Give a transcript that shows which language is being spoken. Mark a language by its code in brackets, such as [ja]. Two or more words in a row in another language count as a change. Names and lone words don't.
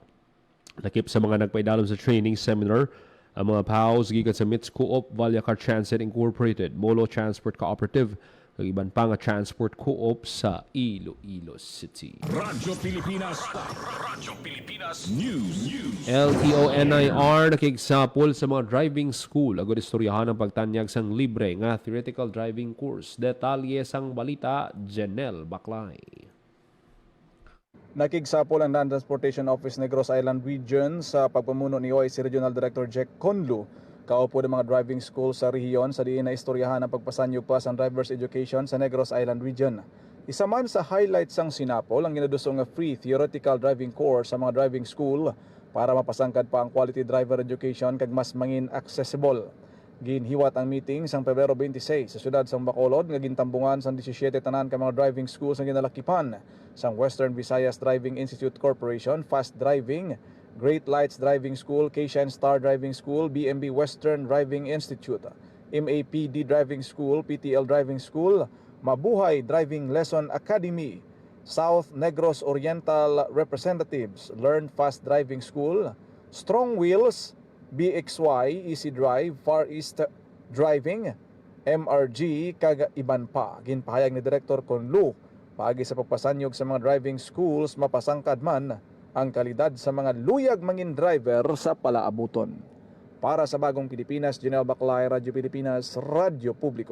[hil] Nakip sa mga nagpaidalom sa training seminar ang mga PAOs gikan sa MITS Co-op, Valyacar Transit Incorporated, Molo Transport Cooperative, kag iban pa nga transport co-op sa Iloilo City. Radyo Pilipinas. Radyo Pilipinas News. LTO-NIR nakigsapol sa mga driving school agud istoryahan ang pagtanyag sang libre nga [en] theoretical driving course. [hil] Detalye sang balita, Janelle Baclay. Nakigsapol ang Land Transportation Office Negros Island Region sa pagpamuno ni OIC Regional Director Jack Conlu. Kaupo ng mga driving school sa rehiyon sa diin na istoryahan ang pagpasanyog pa sa [en] driver's education [hil] sa Negros Island Region. Isa man sa highlights ang sinapol ang ginadusong nga [en] free theoretical driving course [hil] sa mga driving school para mapasangkad pa ang [en] quality driver education [hil] kag mas mangin accessible. Ginhiwat ang meeting sang Pebrero 26 sa siyudad sang Bacolod nga gintambungan sang 17 tanan ka mga driving schools ang ginalakipan sang Western Visayas Driving Institute Corporation, Fast Driving, Great Lights Driving School, K-Shine Star Driving School, BMB Western Driving Institute, MAPD Driving School, PTL Driving School, Mabuhay Driving Lesson Academy, South Negros Oriental Representatives Learn Fast Driving School, Strong Wheels, BXY, Easy Drive, Far East Driving, MRG kag iban pa. Ginpahayag ni Director Conlu paagi sa pagpasanyog sa mga driving schools mapasangkad man ang kalidad sa mga luyag mangin driver sa palaabuton. Para sa Bagong Pilipinas, Janelle Baclay, Radyo Pilipinas, Radyo Publiko.